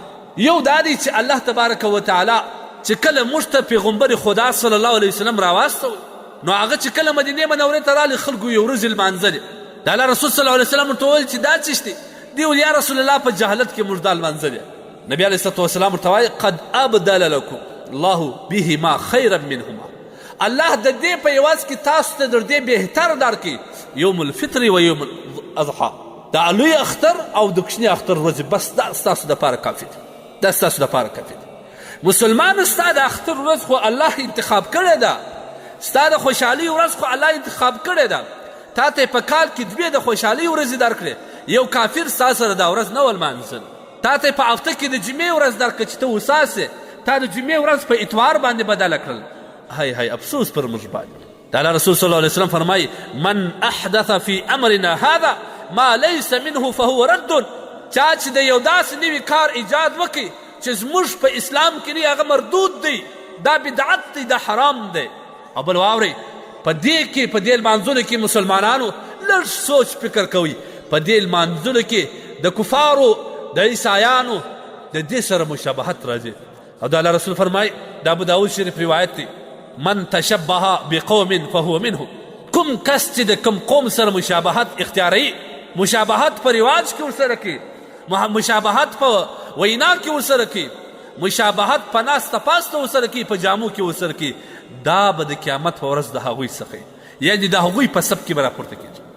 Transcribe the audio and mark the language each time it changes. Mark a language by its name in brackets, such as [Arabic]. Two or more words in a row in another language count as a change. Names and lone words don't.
[Pashto] یو دا دی چې الله تبارک وتعالی چې کله موږ ته پیغمبر خدا [Arabic] صلی الله علیه وسلم [Pashto] راواستوی نو هغه چې کله مدینې منورې ته راغلي خلکو یو ورځ لمانځلې. د الله رسول [Arabic] صلی الله علیه وسلم [Pashto] ورته وویل چې دا څه دی؟ دی ویل [Arabic] یا رسول الله [Pashto] په جهالت کې موږ دا لمانځلې. نبي [Arabic] علیه الصلاه والسلام [Pashto] ورته وایي [Arabic] قد ابدل لکم الله بهما خیرا منهما. [Pashto] الله د دې په عوض کې تاسو ته در دې بهتر درکړي [Arabic] یوم الفطر و یوم الاضحی، [Pashto] د لوی اختر او د کوچني اختر ورځې. بس دا ستاسو دپاره کافي دی، دا ستاسو دپاره کافي دی. مسلمان ستا د اختر ورځ خو الله انتخاب کړې ده، ستا د خوشحالي ورځ خو الله انتخاب کړې ده. تا ته په کال کې دوې د خوشحالي ورځې درکړې، یو کافر ستا سره دا ورځ نه ولمانځل. تا ته په هفته کې د جمعې ورځ درکړه چې ته وساسې، تا د جمعې ورځ په اتوار باندې بدله کړل. هی هی افسوس پر موږ باندې. د الله رسول [Arabic] صلی الله علیه وسلم [Pashto] فرمایي [Arabic] من احدث فی امرنا هذا ما لیس منه فهو رد. [Pashto] چا چې د یو داسې نوي کار ایجاد وکړي چې زموږ په اسلام کې نه هغه مردود دی، دا بدعت دی، دا حرام دی. او بل واورئ په دې کې په دې لمانځلو کې مسلمانانو لږ سوچ فکر کوي. په دې لمانځلو کې د کفارو د عیسایانو د دې سره مشابهت راځي. او د الله رسول فرمایي د ابو داود شریف روایت دی [Arabic] من تشبه بقوم فهو منهم. [Pashto] کوم کس چې د کوم قوم سره مشابهت اختیاروي، مشابهت په رواج کې ورسره کوي، مشابهت په وینا کې ورسره کوي، مشابهت په ناسته پاسته ورسره کوي، په جامو کې ورسره کوي، دا به د قیامت په ورځ د هغوی څخه یعنې د هغوی په سب کې به راپورته کېږي.